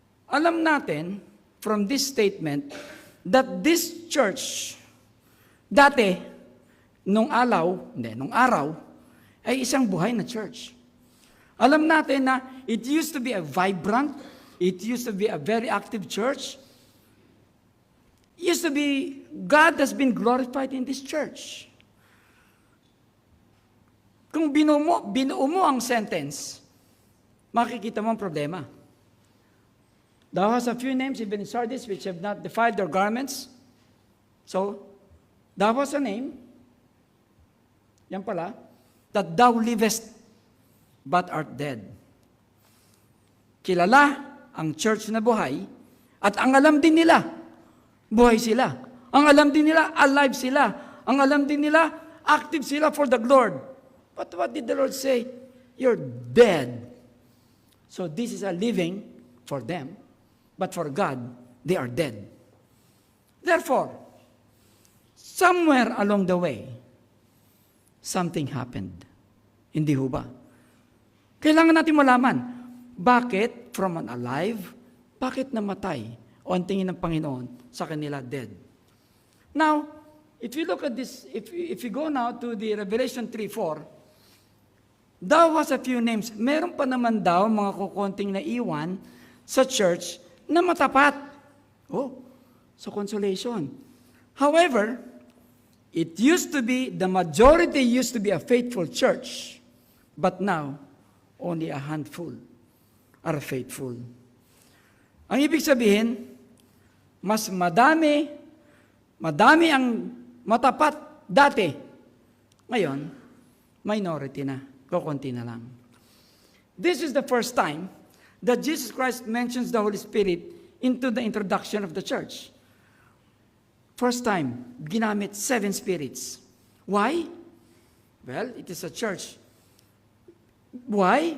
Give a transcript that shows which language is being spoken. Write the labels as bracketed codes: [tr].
[tl] Alam natin [en] from this statement that this church, [tl] dati, nung araw, ay isang buhay na church. Alam natin na [en] it used to be a vibrant, it used to be a very active church. Used to be, God has been glorified in this church. [tl] Kung binuo mo ang sentence, makikita mo ang problema. [en] Thou hast a few names even in Sardis which have not defiled their garments. So, thou hast a name, [tl] yan pala, [en] that thou livest but art dead. [tl] Kilala ang church na buhay, at ang alam din nila, buhay sila. Ang alam din nila, alive sila. Ang alam din nila, active sila [en] for the Lord. But what did the Lord say? You're dead. So this is a living for them, but for God, they are dead. Therefore, somewhere along the way, something happened. [tl] Hindi ho ba? Kailangan natin malaman, bakit [en] from an alive, [tl] bakit namatay? O ang tingin ng Panginoon sa kanila dead. [en] Now, if you look at this, if you go now to the Revelation 3:4, thou hast a few names. [tl] Meron pa naman daw mga kukonting naiwan sa church na matapat. [en] Oh, so consolation. However, the majority used to be a faithful church, but now, only a handful are faithful. [tl] Ang ibig sabihin, mas madami ang matapat dati. Ngayon, minority na, kukunti na lang. [en] This is the first time that Jesus Christ mentions the Holy Spirit into the introduction of the church. First time, [tl] ginamit [en] 7 spirits. Why? Well, it is a church. Why?